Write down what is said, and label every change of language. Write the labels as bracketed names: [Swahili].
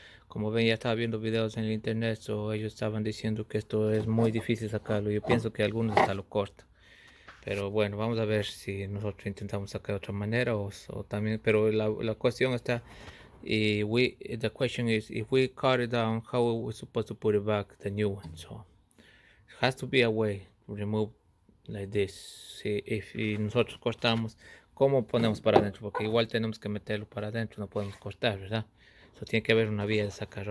[Spanish] Como ven, ya estaba viendo videos en el internet, so ellos estaban diciendo que esto es muy difícil sacarlo. Yo pienso que algunos hasta lo cortan. Pero bueno, vamos a ver si nosotros intentamos sacar de otra manera o también. Pero la cuestión está, [English] the question is, if we cut it down, how are we supposed to put it back, the new one? So it has to be a way to remove like this. [Spanish] Si nosotros cortamos, ¿cómo ponemos para adentro? Porque igual tenemos que meterlo para adentro, no podemos cortar, ¿verdad? So tiene que haber una vía de sacar.